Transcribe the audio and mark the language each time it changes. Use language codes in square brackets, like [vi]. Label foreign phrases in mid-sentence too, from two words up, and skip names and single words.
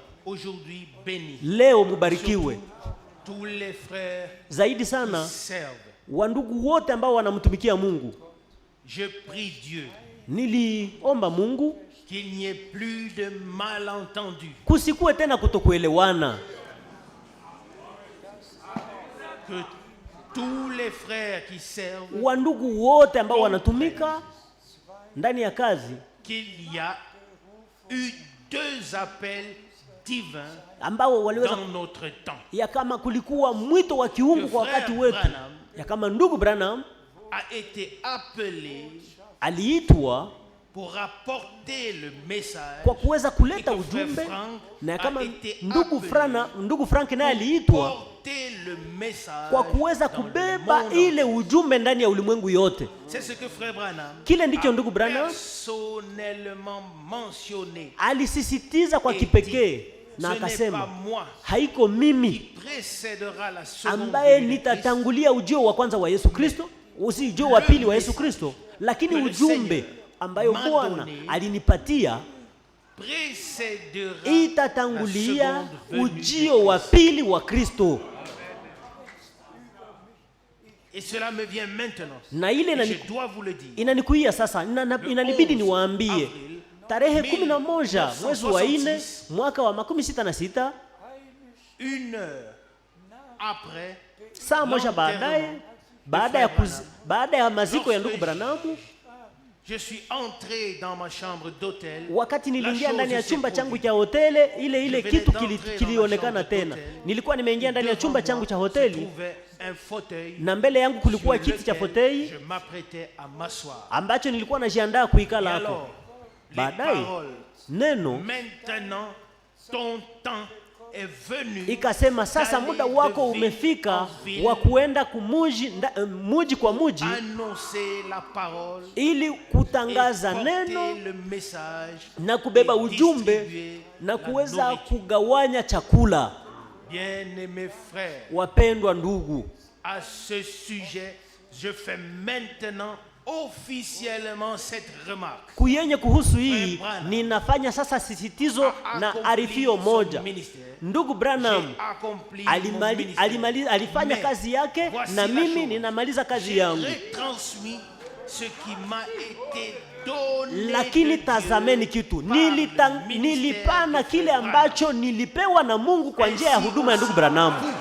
[sw] Leo mubarikiwe zaidi sana wandugu wote ambao wanamtumikia Mungu. Niliomba Mungu kusikuwe tena kutokuelewana, [fr] que tous les frères qui servent, [sw] wandugu wote ambao wanatumika ndani ya kazi, [fr] qu'il y a eu 2 appels divins [sw] ambao waliweza [fr] dans notre temps. [sw] Ya kama kulikuwa mwito wa kiungu kwa wakati wetu. Ya kama ndugu Branham [fr] a été appelé [sw] aliitwa [fr] pour apporter le message, [sw] kwa kuweza kuleta ujumbe, na kama ndugu Frank naye aliitwa kwa kuweza kubeba ile ujumbe ndani ya ulimwengu yote. Kile ndicho ndugu Branham alisisitiza kwa kipekee, na akasema haiko mimi ambaye nitatangulia ujio wa kwanza wa Yesu Kristo, ujio wa pili wa Yesu Kristo, lakini ujumbe ambayo Bwana alinipatia itatangulia ujio wa pili wa Kristo. [fr] Et cela me vient maintenant. [sw] Na ile [fr] je dois vous le dire. [sw] Inanikuia sasa, inanibidi niwaambie. Tarehe 11 mwezi wa 4 mwaka wa 66, [fr] une heure après, [sw] saa moja baada ya maziko ya ndugu Branham, [fr] je suis entré dans ma chambre d'hôtel. [sw] Wakati niliingia ndani ya chumba changu cha hoteli, ile kitu kilionekana tena. Nilikuwa nimeingia ndani ya chumba changu cha hoteli, na mbele yangu kulikuwa kiti cha fotei ambacho nilikuwa najiandaa kuikala hapo. Baadaye neno ikasema, sasa muda wako umefika wa kuenda muji kwa muji ili kutangaza neno na kubeba ujumbe na kuweza kugawanya chakula. Wapendwa ndugu, [fr] à ce sujet, je fais maintenant officiellement cette remarque. [sw] Kuyenye kuhusu hii ninafanya sasa sisitizo na arifio moja. Ndugu Branham alifanya kazi yake, na mimi ninamaliza kazi yangu. Lakini tazameni kitu, nilipana kile ambacho nilipewa na Mungu kwa njia ya huduma ya ndugu Branham.